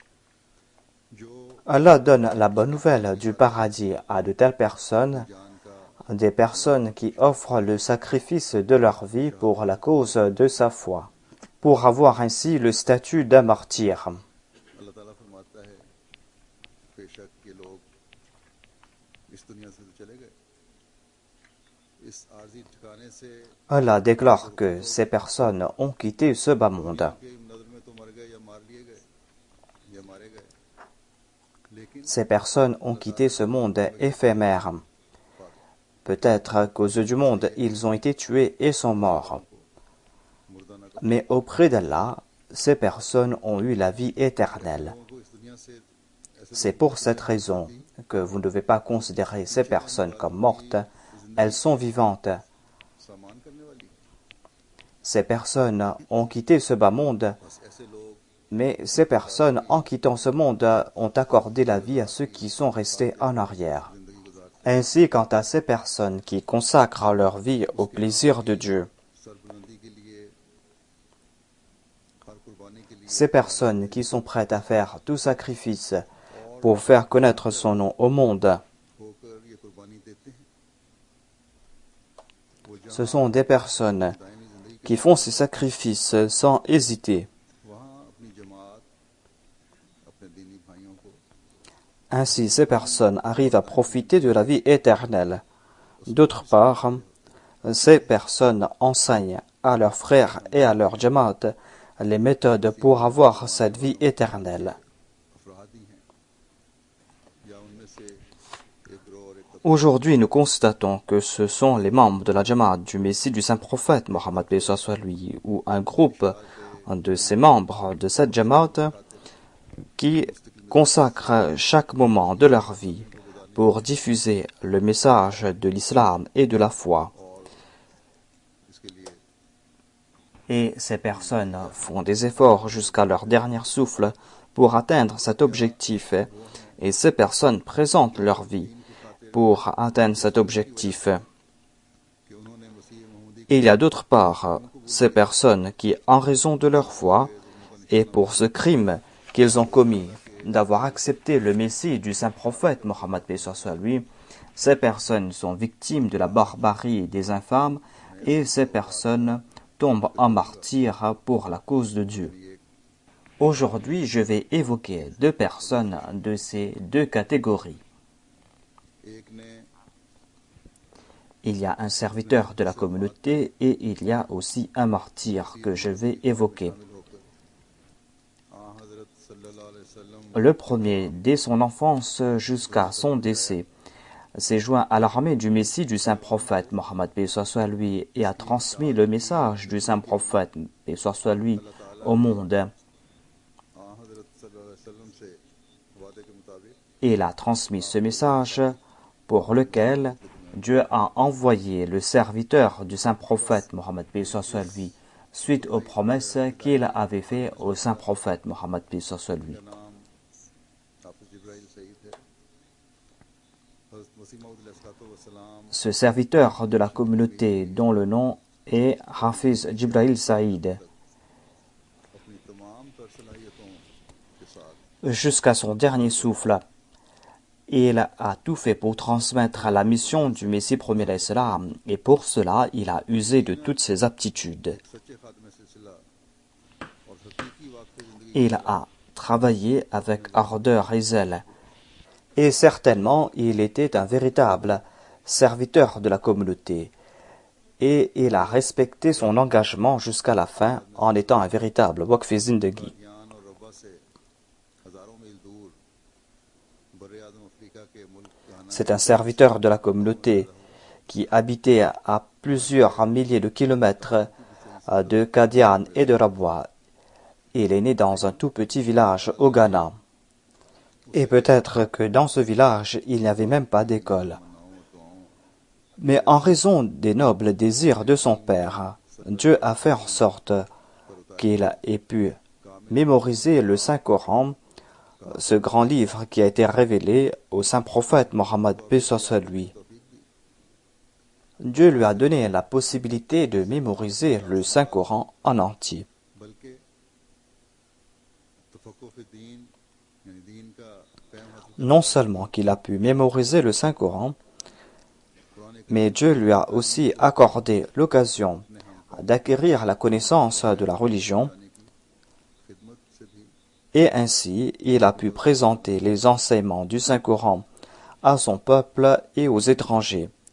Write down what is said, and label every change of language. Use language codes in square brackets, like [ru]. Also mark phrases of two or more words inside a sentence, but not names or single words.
[fr] Allah donne la bonne nouvelle du paradis à de telles personnes des personnes qui offrent le sacrifice de leur vie pour la cause de sa foi, pour avoir ainsi le statut d'un martyr. [ur] اللہ تعالیٰ فرماتا ہے بیشک یہ لوگ اس دنیا سے تو چلے گئے اس عارضی ٹھکانے سے [fr] Allah déclare que ces personnes ont quitté ce bas monde. [ur] کے نظر میں تو مر گئے یا مار لیے گئے یا مارے گئے لیکن [fr] Ces personnes ont quitté ce monde éphémère. Peut-être qu'aux yeux du monde, ils ont été tués et sont morts. [ur] مردہ نہ [fr] Mais auprès d'Allah, ces personnes ont eu la vie éternelle. [ur] کو اس دنیا سے ایسے [fr] C'est pour cette raison que vous ne devez pas considérer ces personnes comme mortes. Elles sont vivantes. [ur] سامان کرنے والی [fr] Ces personnes ont quitté ce bas monde, [ur] بس ایسے لوگ [fr] mais ces personnes, en quittant ce monde, ont accordé la vie à ceux qui sont restés en arrière. [ur] زندگی گزارتے [fr] Ainsi, quant à ces personnes qui consacrent leur vie au plaisir de Dieu, [ur] سربلندی کے لیے ہر قربانی کے لیے [fr] ces personnes qui sont prêtes à faire tout sacrifice pour faire connaître son nom au monde, [ur] ہوکر یہ قربانی دیتے ہیں وہ [fr] ce [ur] जहाँ [fr] sont des personnes [ur] دائمی زندگی [fr] qui font ces sacrifices sans hésiter. [ur] وہاں اپنی جماعت اپنے دینی بھائیوں کو [fr] Ainsi, ces personnes arrivent à profiter de la vie éternelle. D'autre part, ces personnes enseignent à leurs frères et à leur jamaat les méthodes pour avoir cette vie éternelle. [ur] افراد ہی ہیں یا ان میں سے ایک گروہ اور ایک [fr] Aujourd'hui, nous constatons que ce sont les membres de la jamaat du Messie du Saint-Prophète, Mohammed paix soit lui, ou un groupe de ces membres de cette jamaat qui consacrent chaque moment de leur vie pour diffuser le message de l'islam et de la foi. [ur] اسکے لیے [fr] Et ces personnes font des efforts jusqu'à leur dernier souffle pour atteindre cet objectif. Et ces personnes présentent leur vie pour atteindre cet objectif. [ur] کہ انہوں نے مسیح محمدی [fr] Et il y a d'autre part ces personnes qui, en raison de leur foi et pour ce crime qu'ils ont commis, d'avoir accepté le Messie du Saint-Prophète Mohammed paix soit lui, ces personnes sont victimes de la barbarie des infâmes et ces personnes tombent en martyrs pour la cause de Dieu. Aujourd'hui, je vais évoquer deux personnes de ces deux catégories. [ur] ایک نے [fr] Il y a un serviteur de la communauté et il y a aussi un martyr que je vais évoquer. [ur] हजरत [ar] صلى الله عليه وسلم [fr] Le premier, dès son enfance jusqu'à son décès, s'est joint à l'armée du Messie du Saint-Prophète, Mohammed paix soit lui, et a transmis le message du Saint-Prophète, paix soit lui, au monde. [ur] हजरत [ar] صلى الله عليه وسلم [ur] سے وعدے کے مطابق [fr] Il a transmis ce message pour lequel Dieu a envoyé le serviteur du Saint-Prophète, Mohammed paix soit lui, suite aux promesses qu'il avait faites au Saint-Prophète, Mohammed paix soit lui. [ur] نام حافظ جبرائیل سعید ہے حضرت مسیح موعود علیہ السلام [fr] Ce serviteur de la communauté dont le nom est Hafiz Jibril Saïd, [ur] اپنی تمام تر صلاحیتوں کے ساتھ [fr] jusqu'à son dernier souffle, il a tout fait pour transmettre la mission du Messie premier d'Islam, et pour cela, il a usé de toutes ses aptitudes. [ur] سچے خاتمے سلسلہ اور حقیقی واقعی زندگی [fr] Il a travaillé avec ardeur et zèle. Et certainement, il était un véritable serviteur de la communauté. Et il a respecté son engagement jusqu'à la fin en étant un véritable [ur] وقف زندگی. گیان اور ربا سے ہزاروں میل دور برے آدم افریقہ کے ملک گھانا [fr] C'est un serviteur de la communauté qui habitait à plusieurs milliers de kilomètres de Kadian et de Rabwa. Il est né dans un tout petit village au Ghana. Et peut-être que dans ce village, il n'y avait même pas d'école. Mais en raison des nobles désirs de son père, Dieu a fait en sorte qu'il ait pu mémoriser le Saint-Coran, ce grand livre qui a été révélé au Saint-Prophète Mohammed paix soit lui. Dieu lui a donné la possibilité de mémoriser le Saint-Coran en entier. [ur] بلکہ تفقہ دین یعنی دین کا فہم حاصل [fr] Non seulement qu'il a pu mémoriser le Saint-Coran, [ur] कुरान [fr] Mais Dieu lui a aussi accordé l'occasion d'acquérir la connaissance de la religion et ainsi il a pu présenter les enseignements du Saint-Coran à son peuple et aux étrangers.